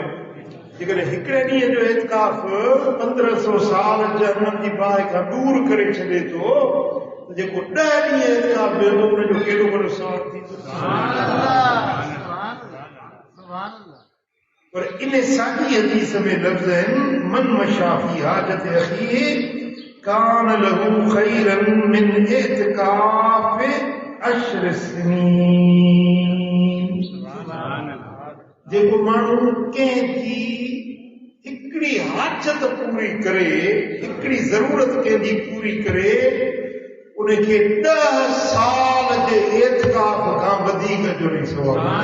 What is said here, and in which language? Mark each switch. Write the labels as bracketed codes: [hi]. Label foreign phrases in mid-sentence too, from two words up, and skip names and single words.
[sd] जेकॾहिं हिकिड़े ॾींहं जो एतिकाफ़ 1500 साल जहन्नम जी बाहि खां दूर करे छॾे थो, त जेको 10 ॾींहं एतिकाफ़ वेहंदो उनजो केॾो वॾो सवाबु थींदो। पर इन साॻी हदीस में लफ़्ज़ आहिनि [ar] من مشى في حاجة أخيه كان له خيرا من اعتكاف 10 سنين. [sd] जेको माण्हू कंहिंजी हिकिड़ी हाजत पूरी करे, हिकिड़ी ज़रूरत कंहिंजी पूरी करे, उनखे 10 साल जे एतिकाफ़ खां वधीक जो नहीं सवाबु।